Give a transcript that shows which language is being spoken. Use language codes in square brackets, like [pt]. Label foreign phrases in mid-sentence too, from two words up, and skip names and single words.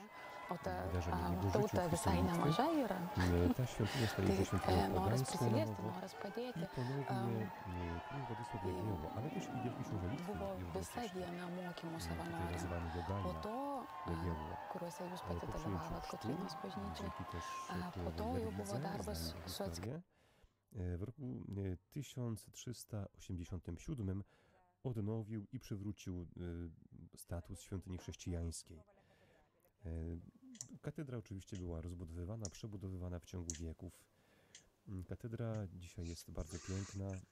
[lt] O ta tauta visai nemaža yra. Tai noras prisiliesti, noras padėti. Buvo visa diena mokymų savanorių. Po to, kuriuose jūs pati dalyvavot Kotrynos bažnyčiai, po to jau buvo darbas su atskirti. [pl] W roku 1387 odnowił i przywrócił status świątyni chrześcijańskiej. Katedra oczywiście była rozbudowywana, przebudowywana w ciągu wieków. Katedra dzisiaj jest bardzo piękna.